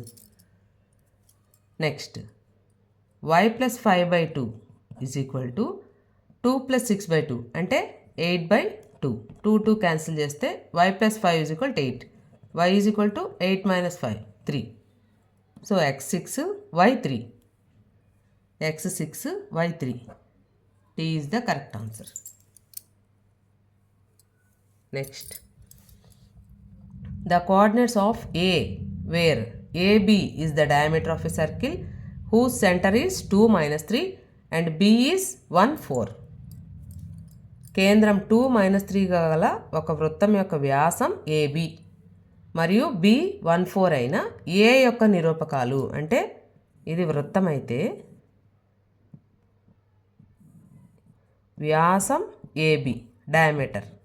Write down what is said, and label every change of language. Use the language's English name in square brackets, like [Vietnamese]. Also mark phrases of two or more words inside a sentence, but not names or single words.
[English] next y plus 5/2 is equal to 2 plus 6/2 అంటే 8/2. 2 cancel [Telugu] చేస్తే [English] y plus 5 is equal to 8. y is equal to 8 minus 5 3. so x6 y3. x6 y3. T is the correct answer. Next, the coordinates of A, where AB is the diameter of a circle whose center is 2 minus 3 and B is 1 4. [Telugu] కేంద్రం 2 మైనస్ 3 గల ఒక వృత్తం యొక్క వ్యాసం AB మరియు B 1 4 అయిన A యొక్క నిరూపకాలు. అంటే ఇది వృత్తం అయితే వ్యాసం AB డయామీటర్.